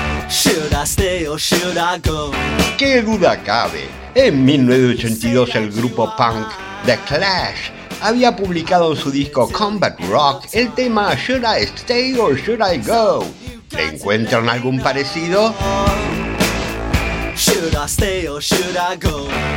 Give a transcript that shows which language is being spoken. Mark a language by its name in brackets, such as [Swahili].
[English] Should I stay or should I go? [Spanish] ¿Qué duda cabe? En 1982 el grupo punk The Clash había publicado en su disco Combat Rock el tema Should I Stay or Should I Go. ¿Le encuentran algún parecido? [English] Should I stay or should I go?